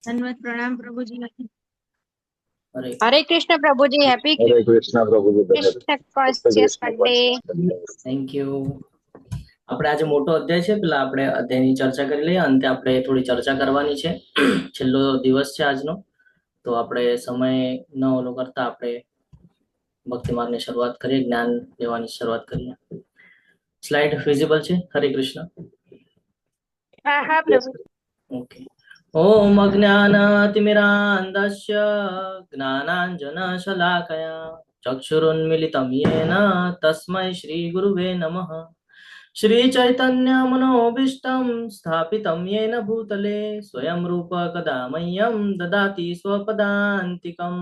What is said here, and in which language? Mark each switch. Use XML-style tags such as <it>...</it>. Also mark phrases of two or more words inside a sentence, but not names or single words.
<hi>धन्यवाद प्रणाम प्रभु जी। हरे कृष्ण प्रभु जी। हैप्पी हरे कृष्ण प्रभु जी।</hi> <en>Krishna conscious Sunday. Thank you.</en> <gu>આપણે આજે મોટો અધ્યાય છે, પેલા આપણે અધ્યાયની ચર્ચા કરી લઈએ. અંતે આપણે થોડી ચર્ચા કરવાની છે. છેલ્લો દિવસ છે આજનો, તો આપણે સમય ન ઓલો કરતા આપણે ભક્તિ માર્ગની શરૂઆત કરીએ, જ્ઞાન લેવાની શરૂઆત કરીએ.</gu> <en>slide visible</en> <gu>છે? હરે કૃષ્ણ. હા હા પ્રભુ. ઓકે.</gu> <sa>ओम अज्ञानतिमिरान्धस्य ज्ञानाञ्जनशलाकया चक्षुरुन्मिलितं येन तस्मै श्रीगुरुवे नमः। श्रीचैतन्यमनोभीष्टं स्थापितं येन भूतले स्वयं रूप कदा मह्यं ददाति स्वपदान्तिकं।</sa>